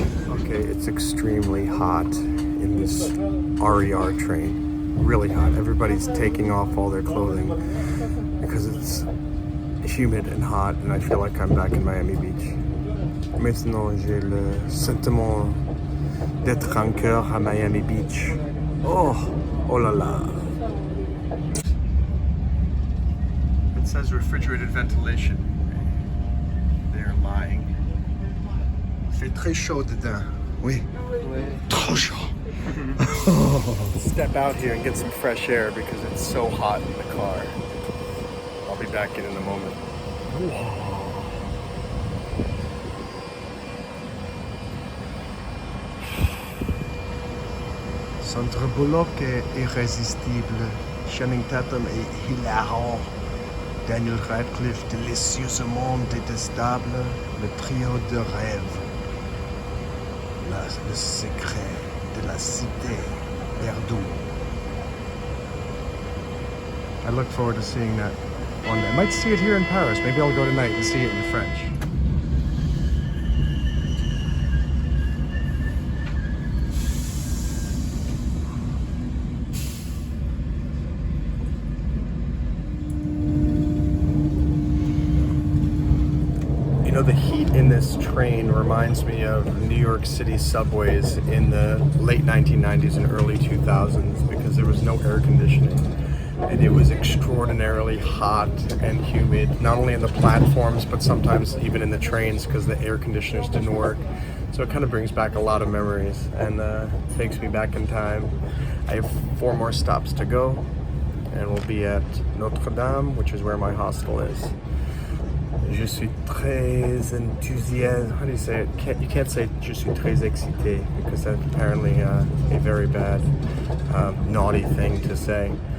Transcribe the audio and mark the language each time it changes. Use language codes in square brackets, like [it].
[en] Okay, it's extremely hot in this RER train. Really hot. Everybody's taking off all their clothing because it's humid and hot, and I feel like I'm back in Miami Beach. [fr] Maintenant, j'ai le sentiment d'être encore à Miami Beach. Oh la la. [en] It says refrigerated ventilation. They're lying. [fr] Il fait très chaud dedans. Oui. Trop chaud. [en] Step out here and get some fresh air because it's so hot in the car. I'll be back in a moment. [fr] Sandra Bullock est irrésistible. Channing Tatum est hilarant. Daniel Radcliffe, délicieusement détestable. Le trio de rêve. Le secret de la cité perdue. [en] I look forward to seeing that one day. I might see it here in Paris. Maybe I'll go tonight and see it in French. You know, the heat in this train reminds me of New York City subways in the late 1990s and early 2000s because there was no air conditioning and it was extraordinarily hot and humid, not only in the platforms but sometimes even in the trains because the air conditioners didn't work. So it kind of brings back a lot of memories and takes me back in time. I have 4 more stops to go and we'll be at Notre Dame, which is where my hostel is. [fr] Je suis très enthousiaste. [en] How do you say it? You can't say [fr] je suis très excité [en] because that's apparently a very bad, naughty thing to say.